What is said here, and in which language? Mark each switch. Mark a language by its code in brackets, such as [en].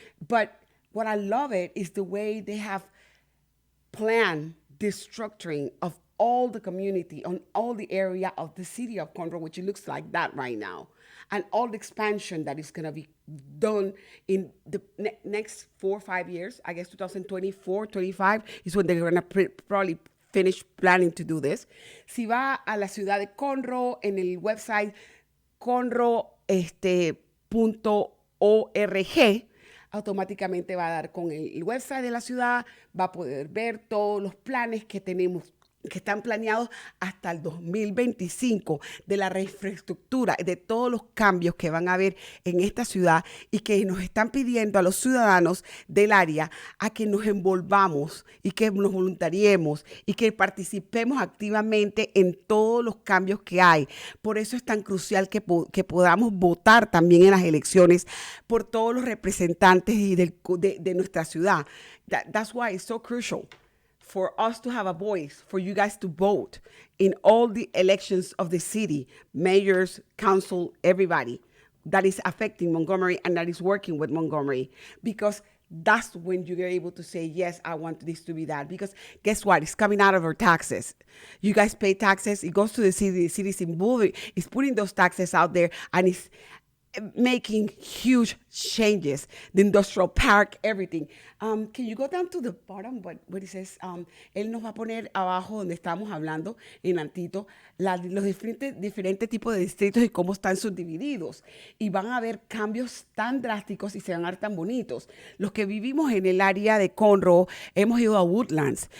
[en] But what I love it is the way they have planned the structuring of all the community on all the area of the city of Conroe, which it looks like that right now. And all the expansion that is going to be done in the next 4 or 5 years. I guess 2024, 25 is when they're going to probably finish planning to do this. [es] Si va a la ciudad de Conroe, en el website conroe.org, automáticamente va a dar con el website de la ciudad, va a poder ver todos los planes que tenemos, que están planeados hasta el 2025, de la infraestructura, de todos los cambios que van a haber en esta ciudad y que nos están pidiendo a los ciudadanos del área a que nos envolvamos y que nos voluntariemos y que participemos activamente en todos los cambios que hay. Por eso es tan crucial que podamos votar también en las elecciones por todos los representantes y de nuestra ciudad. [en] That's why it's so crucial for us to have a voice, for you guys to vote in all the elections of the city, mayors, council, everybody that is affecting Montgomery and that is working with Montgomery, because that's when you're able to say, yes, I want this to be that. Because guess what? It's coming out of our taxes. You guys pay taxes. It goes to the city's involved. It's putting those taxes out there, and it's making huge changes. The industrial park, everything. Can you go down to the bottom? What it says? [es] Él nos va a poner abajo donde estamos hablando, en Antito, los diferentes tipos de distritos y cómo están subdivididos. Y van a haber cambios tan drásticos y se van a ver tan bonitos. Los que vivimos en el área de Conroe, hemos ido a Woodlands.